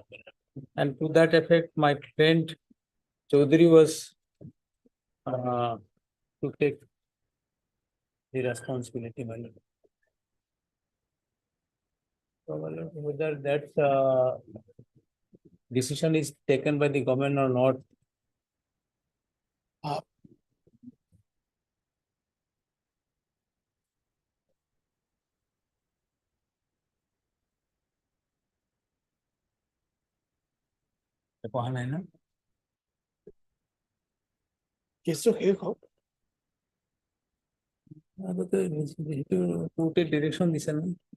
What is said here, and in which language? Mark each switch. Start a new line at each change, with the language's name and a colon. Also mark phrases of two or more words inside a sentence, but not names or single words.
English: And to that effect, my friend Chaudhary was to take the responsibility, my lord. So, my lord, whether that decision is taken by the government or not,
Hindi: है ना
Assamese: কেসটো শেষ হওক
Bangla: কোর্টের ডিরেকশন দিছে না